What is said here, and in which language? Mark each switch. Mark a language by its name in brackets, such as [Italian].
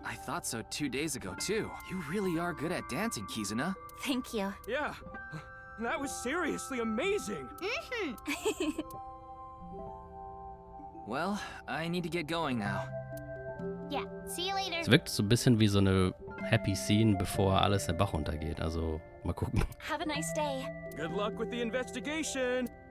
[English] I thought so 2 days ago, too. You really are good at dancing, Kizuna. Thank you. Yeah, that was seriously amazing. Well, I need to get going now. Yeah, see you later. [German] Es wirkt so ein bisschen wie so eine Happy Scene, bevor alles der Bach runtergeht. Also, mal gucken. [English] Have a nice day. Good luck with the investigation.